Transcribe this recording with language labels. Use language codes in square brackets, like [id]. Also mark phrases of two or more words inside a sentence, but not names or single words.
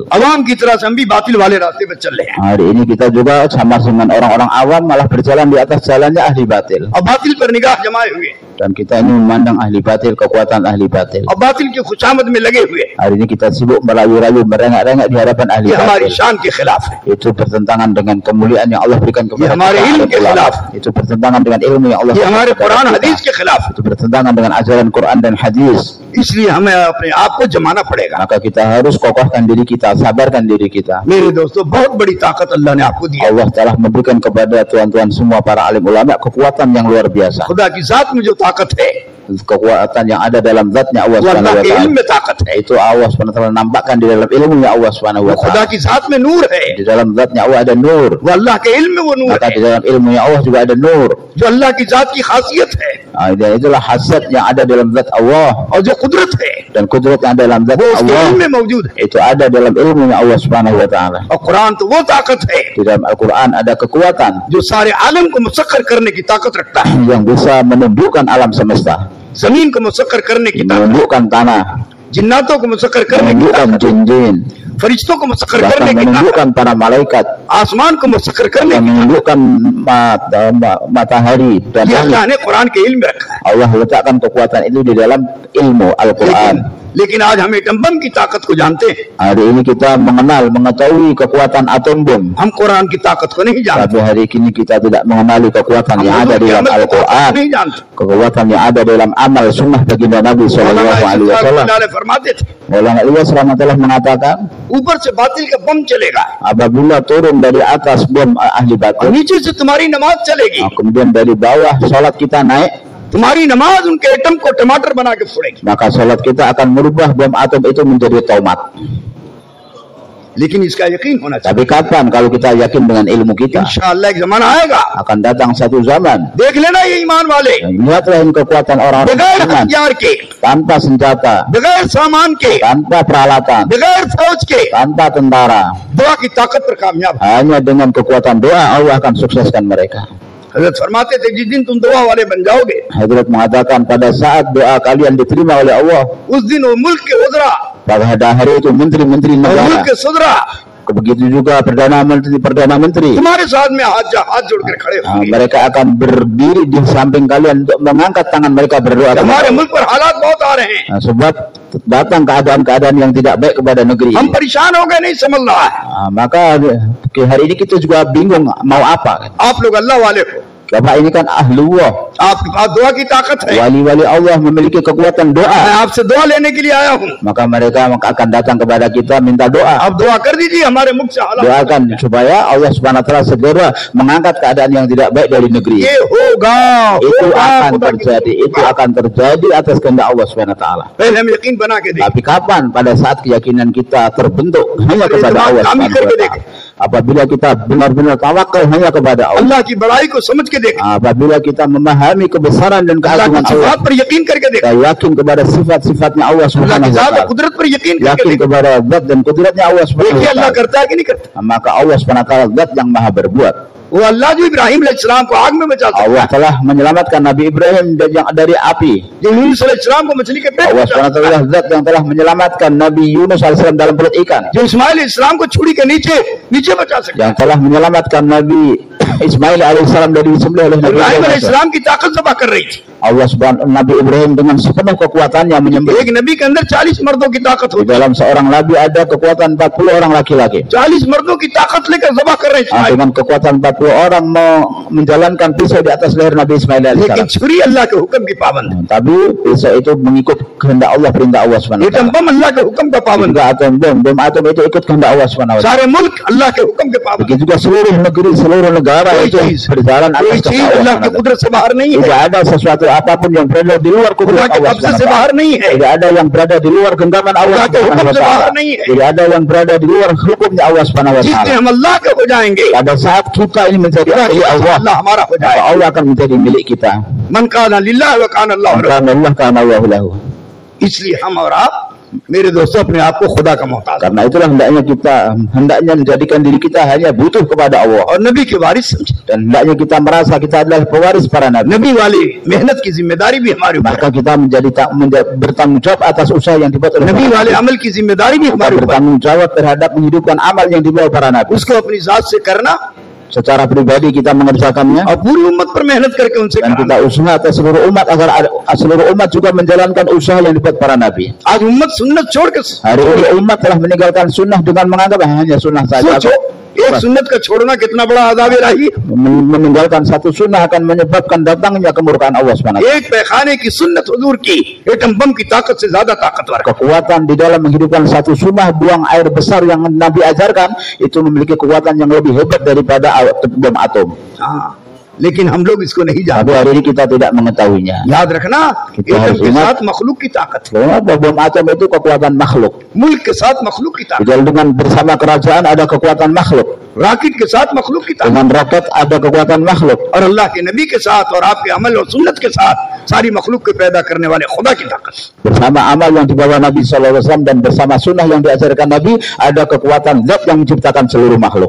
[ur] عوام کی طرح سے ہم بھی باطل والے راستے پر چل رہے ہیں. [id] Hari ini kita juga sama dengan orang-orang awam malah berjalan di atas jalannya ahli batil. [ur] اور باطل پر نگاہ جمائے ہوئے, [id] Dan kita ini memandang ahli batil, kekuatan ahli batil. [ur] اور باطل کی خوشامد میں لگے ہوئے. [id] Hari ini kita sibuk merayu-rayu, merengek-rengek di hadapan ahli [ur] یہ ہماری [id] batil. [ur] شان کے خلاف ہے, [id] Itu bertentangan dengan kemuliaan yang Allah berikan kepada [ur] یہ ہمارے [id] kita. [ur] ilmu کے خلاف, [id] Itu bertentangan dengan ilmu yang Allah [ur] یہ ہمارے [id] berikan kepada [ur] कुरान [id] kita. [ur] حدیث کے خلاف. [id] Itu bertentangan dengan ajaran Quran dan hadis. [ur] اس لیے ہمیں اپنے آپ کو جمانا پڑے گا. [id] Maka kita harus kokohkan diri kita, sabarkan diri kita. [ur] میرے دوستوں بہت بڑی طاقت اللہ نے آپ کو دی ہے. [id] Allah telah memberikan kepada tuan-tuan semua para alim ulama kekuatan yang luar biasa. [ur] خدا کی ذات میں جو طاقت ہے [id] Kekuatan yang ada dalam zatnya Allah [ur] वो [id] Subhanahu [ur] अल्लाह [id] wa [ur] کے علم [id] taala. [ur] میں طاقت ہے, [id] Itu Allah [ar] سبحانه و تعالى [id] nampakkan di dalam ilmunya Allah Subhanahu [ur] वो [id] wa [ur] खुदा [id] taala. [ur] کی ذات میں نور ہے, [id] Di dalam zatnya Allah ada nur. [ur] وہ اللہ کے علم میں وہ نور [id] Maka [ur] है [id] di dalam ilmunya Allah juga ada nur. [ur] جو اللہ کی ذات کی خاصیت ہے, [id] Dan itulah hasad yang ada dalam zat Allah, [ur] اور جو قدرت ہے [id] dan kudrat yang ada dalam zat [ur] وہ اس کے [id] Allah [ur] علم میں موجود ہے. [id] itu ada dalam ilmunya Allah [ar] سبحانه و تعالى. [ur] اور قرآن تو وہ طاقت ہے [id] Di dalam Al-Qur'an ada kekuatan [ur] جو سارے عالم کو مسخر کرنے کی طاقت رکھتا ہے, [id] yang bisa menundukkan alam semesta, [ur] زمین کو مسخر کرنے کی طاقت, [id] menundukkan tanah, [ur] جناتوں کو مسخر کرنے کی [id] menundukkan [ur] ताकत, [id] jin-jin, [ur] فرشتوں کو مسخر کرنے [id] bahkan [ur] کی طاقت, [id] menundukkan para malaikat, [ur] آسمان کو مسخر کرنے [id] dan [ur] की [id] menundukkan matahari dan [ur] ये [id] langit. [ur] اللہ نے قرآن کے علم میں رکھا ہے. [id] Allah letakkan kekuatan itu di dalam ilmu Al-Quran. [ur] لیکن آج ہم [en] atom bomb [ur] کی طاقت کو جانتے ہیں, [id] Hari ini kita mengetahui kekuatan atom bom. [ur] ہم قرآن کی طاقت کو نہیں جانتے, [id] Tapi hari ini kita tidak mengenali kekuatan yang ada di dalam [ur] नहीं [id] Al-Quran, [ur] जानते। [id] kekuatan yang ada dalam amal sunnah baginda Nabi [ar] صلى الله عليه وسلم. [ur] فرماتے تھے [id] Maulana Ilyas rahmatullah mengatakan, [ur] اوپر سے باطل کا بم چلے گا [id] apabila turun dari atas bom ahli [ur] और [id] batil, [ur] نیچے سے تمہاری نماز چلے گی, [id] kemudian dari bawah salat kita naik, [ur] تمہاری نماز ان کے ایٹم کو ٹماٹر بنا کے پھوڑے گی. [id] maka salat kita akan merubah bom atom itu menjadi tomat. [ur] لیکن اس کا یقین ہونا چاہیے, [id] Tapi kapan kalau kita yakin dengan ilmu kita? [ur] انشاءاللہ ایک زمانہ آئے گا, [id] Akan datang satu zaman. [ur] دیکھ لینا یہ ایمان والے [id] Dan lihatlah ini kekuatan orang-orang [ur] बगैर [id] beriman, [ur] ہتھیار کے, [id] tanpa senjata, [ur] بغیر سامان کے, [id] tanpa peralatan, [ur] بغیر فوج کے [id] tanpa tentara. [ur] دعا کی طاقت پر کامیاب. [id] Hanya dengan kekuatan doa Allah akan sukseskan mereka. [ur] حضرت فرماتے تھے جس دن تم دعا والے بن جاؤ گے, [id] Hadrat mengatakan pada saat doa kalian diterima oleh Allah, [ur] اس دن وہ ملک کے وزرا [id] pada hari itu menteri-menteri [ur] और [id] negara, [ur] ملک کے صدرا [id] begitu juga perdana menteri [ur] تمہارے ساتھ میں ہاتھ جوڑ کر کھڑے ہوں گے. [id] mereka akan berdiri di samping kalian untuk mengangkat tangan mereka berdoa kepada [ur] हमारे [id] Allah. [ur] ملک پر حالات بہت آ رہے ہیں, [id] Sebab datang keadaan-keadaan yang tidak baik kepada negeri [ur] हम [id] ini. [ur] پریشان ہو گئے، نہیں سمجھ رہا ہے. [id] Maka hari ini kita juga bingung mau apa. [ur] آپ لوگ اللہ والے ہو, [id] Bapak ini kan ahlullah, [ur] آپ کے پاس دعا کی طاقت ہے, [id] wali-wali Allah memiliki kekuatan [ur] मैं [id] doa. [ur] آپ سے دعا لینے کے لیے آیا ہوں, [id] Maka mereka akan datang kepada kita minta doa. [ur] آپ دعا کر دیجیے ہمارے ملک سے حالات. [id] Doakan supaya Allah [ar] سبحانه و تعالى [id] segera mengangkat keadaan yang tidak baik dari negeri. [ur] یہ ہوگا, [id] Itu [ur] होगा, [id] akan [ur] خدا کی [id] terjadi, itu akan terjadi atas kehendak Allah [ar] سبحانه و تعالى. [ur] پہلے ہم یقین بنا کے دیکھیں, [id] Tapi kapan? Pada saat keyakinan kita terbentuk hanya kepada Allah [ar] سبحانه و تعالى. [id] Apabila kita benar-benar tawakal hanya kepada Allah. [ur] اللہ کی بڑائی کو سمجھ کے دیکھیں, [id] Apabila kita memahami kebesaran dan [ur] اللہ کی [id] keagungan Allah, [ur] صفات پر یقین کر کے دیکھیں, [id] kita yakin kepada sifat-sifatnya Allah [ur] اللہ کی [ar] سبحانه و [ur] ذات اور [id] taala, [ur] قدرت پر یقین کر کے [id] yakin [ur] देखें, [id] kepada zat dan kudratnya Allah Subhanahu [ur] देखिए [id] wa [ur] अल्लाह [id] taala, [ur] کرتا ہے کہ نہیں کرتا. [id] maka Allah [ar] سبحانه و تعالى [id] zat yang maha berbuat. [ur] وہ اللہ جو ابراہیم علیہ السلام کو آگ میں بچاتا ہے, [id] Allah telah menyelamatkan Nabi Ibrahim dari api. [ur] جو یونس علیہ السلام کو مچھلی کے پیٹ میں [id] Allah [ur] बचाता [ar] سبحانه و تعالى [id] zat yang telah menyelamatkan Nabi Yunus alaihissalam dalam perut ikan, [ur] ہے، جو اسماعیل علیہ السلام کو چھری کے نیچے بچا سکتا [id] yang telah menyelamatkan Nabi Ismail alaihissalam dari disembelih oleh [ur] है। [id] Nabi [ur] इब्राहिम [id] Ibrahim. [ur] علیہ السلام کی طاقت ذبح کر رہی تھی, [id] Allah Subhanahu Nabi Ibrahim dengan sepenuh kekuatannya menyembelih. [ur] ایک نبی کے اندر 40 مردوں کی طاقت [id] Di [ur] होती है, [id] dalam seorang nabi ada kekuatan 40 orang laki-laki. [ur] 40 مردوں کی طاقت لے کر ذبح کر رہے ہیں اسماعیل, [id] Dengan kekuatan 40 orang mau menjalankan pisau di atas leher Nabi Ismail [ur] लेकिन [id] alaihissalam. [ur] چھری اللہ کے حکم کی پابند ہے, [id] Tapi pisau itu mengikut kehendak Allah, perintah Allah [ar] سبحانه و [ur] एटम [id] taala. [ur] بم اللہ کے حکم کا پابند [id] Juga atom bom atom itu ikut kehendak Allah Subhanahu [ur] है, [ar] و تعالى. [ur] سارے ملک اللہ کے حکم کے پابند [id] Begitu juga seluruh negeri, seluruh negara [ur] कोई [id] itu [ur] चीज- [id] berjalan [ur] है, [id] atas [ur] कोई [id] kehendak [ur] चीज [id] Allah [ur] अल्लाह [id] Subhanahu [ur] की [ar] و تعالى. [ur] قدرت سے باہر نہیں ہے, [id] Tidak ada sesuatu apapun yang berada di luar [ur] खुदा [id] kudrat [ur] के [id] Allah [ur] कब्जे [id] Subhanahu [ur] से [id] wa [ur] बाहर [id] taala. [ur] نہیں ہے, [id] Tidak ada yang berada di luar genggaman Allah [ur] خدا کے [id] Subhanahu [ur] हुक्म [id] wa [ur] سے باہر [id] taala. [ur] نہیں ہے. [id] Tidak ada yang berada di luar hukumnya Allah [ar] سبحانه و [ur] جس دن [id] taala. [ur] ہم اللہ کے ہو جائیں گے, [id] Pada saat kita ini menjadi [ur] خدا کی [id] milik Allah, [ur] اللہ ہمارا ہو [id] maka [ur] जाएगा। [id] Allah akan menjadi milik kita. [ar] من كان لله و كان الله رسول. [id] Karena Allah karena Allah lahu. [ur] اس لیے ہم اور آپ میرے دوستوں اپنے آپ کو خدا کا محتاج, [id] Karena itulah hendaknya menjadikan diri kita hanya butuh kepada Allah, [ur] اور نبی کے وارث سمجھے, [id] dan hendaknya kita merasa kita adalah pewaris para nabi. [ur] نبی والے محنت کی ذمہ داری بھی ہمارے اوپر, [id] Maka kita bertanggung jawab atas usaha yang dibuat oleh [ur] نبی والے عمل کی ذمہ داری بھی ہمارے اوپر, [id] bertanggung jawab terhadap menghidupkan amal yang dibawa para nabi. [ur] اس کو اپنی ذات سے کرنا, [id] Secara pribadi kita mengerjakannya, [ur] اور پوری امت پر محنت کر کے ان سے [id] dan kita usaha atas seluruh umat agar seluruh umat juga menjalankan usaha yang dibuat para nabi. [ur] آج امت سنت چھوڑ کے [id] Hari ini umat telah meninggalkan sunnah dengan menganggap hanya sunnah saja. [ur] سوچو، ایک سنت کا چھوڑنا کتنا بڑا عذاب الٰہی, [id] Meninggalkan satu sunnah akan menyebabkan datangnya kemurkaan Allah SWT. [ur] ایک پاخانے کی سنت حضور کی [en] atom bomb [ur] کی طاقت سے زیادہ طاقتور ہے. [id] Kekuatan di dalam menghidupkan satu sunnah buang air besar yang Nabi ajarkan itu memiliki kekuatan yang lebih hebat daripada bom atom. [ur] ہاں، لیکن ہم لوگ اس کو نہیں [id] Tapi [ur] जानते। [id] hari ini kita tidak mengetahuinya. [ur] یاد رکھنا, [id] kita [ur] एटम [id] harus [ur] के [id] ingat, [ur] ساتھ مخلوق کی طاقت ہے, [id] bahwa bom atom itu kekuatan makhluk. [ur] ملک کے ساتھ مخلوق کی [id] Di [ur] ताकत, [id] dalam dengan bersama kerajaan ada kekuatan makhluk. [ur] راکٹ کے ساتھ مخلوق کی طاقت, [id] Dengan roket ada kekuatan makhluk. [ur] اور اللہ کے نبی کے ساتھ اور آپ کے عمل اور سنت کے ساتھ ساری مخلوق کو پیدا کرنے والے خدا کی طاقت. [id] Bersama amal yang dibawa Nabi SAW dan bersama sunnah yang diajarkan Nabi ada kekuatan zat yang menciptakan seluruh makhluk.